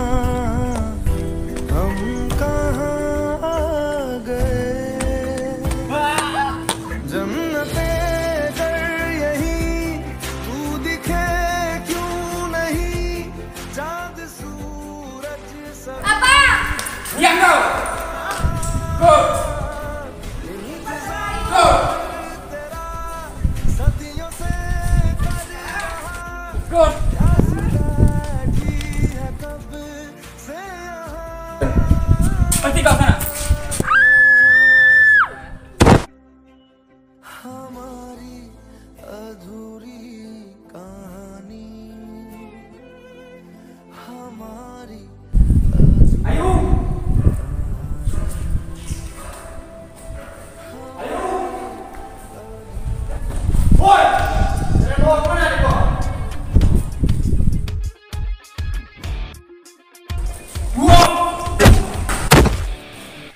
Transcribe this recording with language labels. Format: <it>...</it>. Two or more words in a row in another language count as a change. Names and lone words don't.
<hi>हम कहाँ आ गए जन्नते अगर यहीं तू दिखे क्यों नहीं चाँद सूरज सब</hi> <id>Apa? Diam kau!</id> <en>Go! Go!</en> <hi>सदियों से</hi> <id>Go! Berhenti kau sana!</id> <hi>हमारी अधूरी कहानी हमारी</hi> <id>Ayu! Ayu! Woi! Saya bawa kemana nih kau? Buang!</id>